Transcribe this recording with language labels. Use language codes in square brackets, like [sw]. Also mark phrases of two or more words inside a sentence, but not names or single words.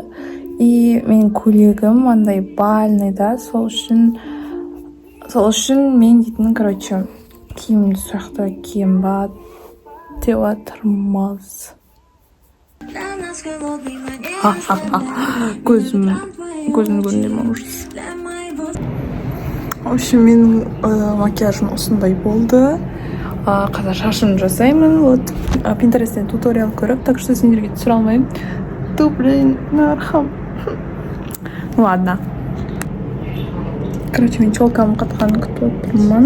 [kk] И менің көйлегім андай бальный да, сол үшін мен дейтін, короче, киімді сияқты киім ба деп отырмыз. Көзім көрінді ма ужас. [ru] В общем, [kk] менің макияжым осындай болды. Қазір шашымды жасаймын. Вот, Pinterest'тен туториал көріп, [ru] так что [kk] сендерге түсіре алмаймын. [ru] Блин, нархам. Ладно. [kk] Короче, мен челкамды қатқанын күтіп отырмын.